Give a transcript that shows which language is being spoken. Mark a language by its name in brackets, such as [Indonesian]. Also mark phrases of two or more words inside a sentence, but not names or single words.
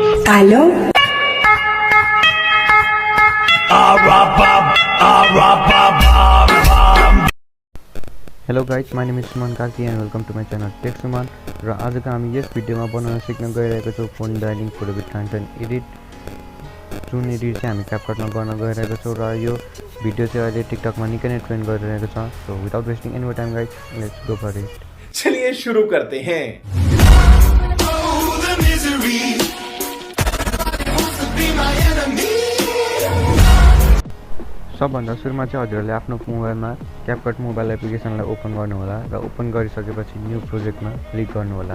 [English] Aló. Hello guys, my name is Suman and welcome to my channel Tech Suman. [Nepali] र आजको हामी यस भिडियोमा बनाउन सिक्न गइरहेको छौं [English] phone dialing photo with content edit [Nepali] जुन एडिट चाहिँ हामी क्यापकटमा गर्न गइरहेको छौं र यो भिडियो चाहिँ अहिले टिकटकमा निकै नै ट्रेन्ड गरिरहेको छ। [English] So without wasting any time guys, let's go for it. [Hindi] चलिए शुरू करते हैं। [Nepali] सबभन्दा सुरुमा चाहिँ हजुरहरूले आफ्नो मोबाइलमा क्यापकट [English] mobile application [Nepali] ओपन गर्नुहोला र ओपन गरिसकेपछि [English] new project [Nepali] क्लिक गर्नुहोला।